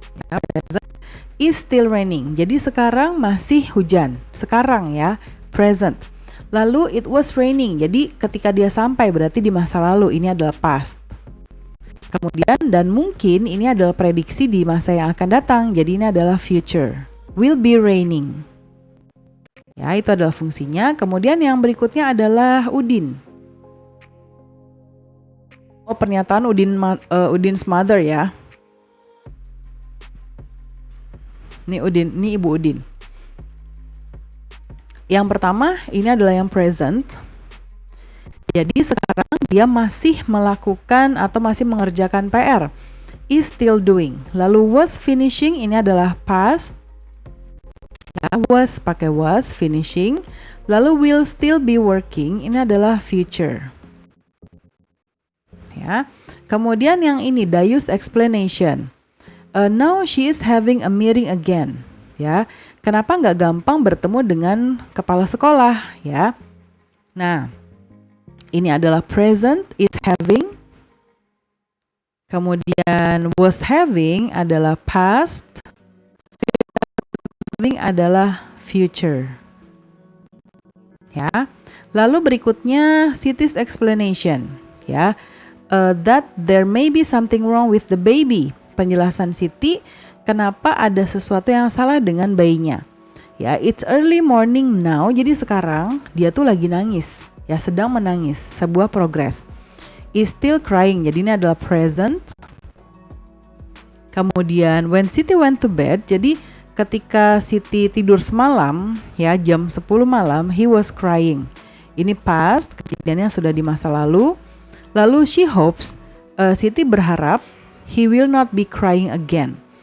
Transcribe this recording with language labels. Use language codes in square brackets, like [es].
[en] Ya, present is still raining. [id] Jadi sekarang masih hujan. Sekarang ya, present. Lalu [en] it was raining. [id] Jadi ketika dia sampai berarti di masa lalu, ini adalah past. Kemudian dan mungkin ini adalah prediksi di masa yang akan datang. Jadi ini adalah future. [en] Will be raining. [id] Ya, itu adalah fungsinya. Kemudian yang berikutnya adalah Udin. Oh, pernyataan Udin's mother ya. Ini Udin, ini Ibu Udin. Yang pertama, ini adalah yang present. Jadi sekarang dia masih melakukan atau masih mengerjakan PR. [en] Is still doing. [id] Lalu [en] was finishing, [id] ini adalah past. Ya, was pakai was, finishing. Lalu [en] will still be working, [id] ini adalah future. Ya. Kemudian yang ini Dayus explanation. [en] Now she is having a meeting again. [id] Ya. Kenapa nggak gampang bertemu dengan kepala sekolah? Ya. Nah, ini adalah present, [en] is having. [id] Kemudian [en] was having [id] adalah past. Having adalah future. Ya. Lalu berikutnya Siti's explanation. Ya. [en] That there may be something wrong with the baby. [id] Penjelasan Siti, kenapa ada sesuatu yang salah dengan bayinya. [en] Ya, it's early morning now. [id] Jadi sekarang dia tuh lagi nangis. Ya, sedang menangis. Sebuah progress. [en] Is still crying. [id] Jadi ini adalah present. Kemudian [en] when Siti went to bed. [id] Jadi ketika Siti tidur semalam, ya jam 10 malam, [en] he was crying. [id] Ini past, kejadiannya sudah di masa lalu. Lalu [en] she hopes, [id] Siti berharap, [en] he will not be crying again.